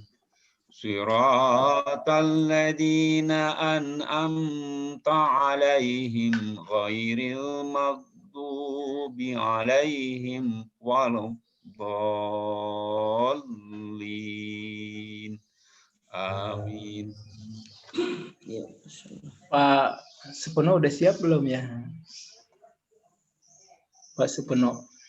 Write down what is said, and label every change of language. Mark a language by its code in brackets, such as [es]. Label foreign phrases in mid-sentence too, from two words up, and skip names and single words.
[ar] صراط الذين أنعمت عليهم غير المغضوب عليهم ولا الضالين. Amin. [id] Pak Supono udah siap belum ya? Pak Supono.